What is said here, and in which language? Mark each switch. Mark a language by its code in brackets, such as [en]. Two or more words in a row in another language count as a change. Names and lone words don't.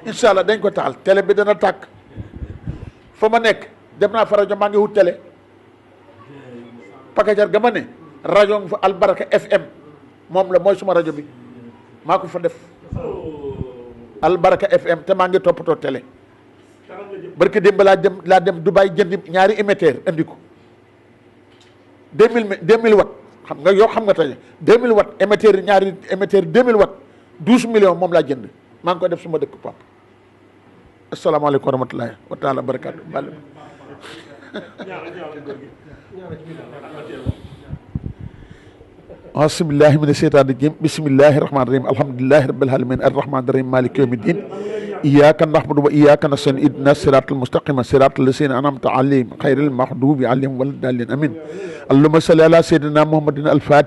[ar] إن شاء الله [wo] dañ ko taal télé bi dana tàkk fa ma nekk dem naa fa rajo maa ngi wut télé pakajar ga ma ne rajo nga fa Albaraka FM moom la mooy suma rajo bi maa ko fa def Albaraka FM te maa ngi toppatoo télé barke démb laa dem Dubaï jëndi ñaari émetteur andi ko 2000 watt xam nga yow xam nga tey 2000 watt émetteur ñaari émetteur 2000 watt 12 millions moom laa jënd maa ngi koy def suma dëkk pap [ar] السلام عليكم ورحمة الله تعالى بركاته [wo] bàll [ar] أعوذ بالله من الشيطان الرجيم بسم الله الرحمن الرحيم الحمد لله رب العالمين الرحمن الرحيم مالك يوم الدين إياك نعبد وإياك نستعين اهدنا الصراط المستقيم صراط الذين أنعمت عليهم غير المغضوب عليهم ولا الضالين آمين اللهم صل على سيدنا محمد الفاتح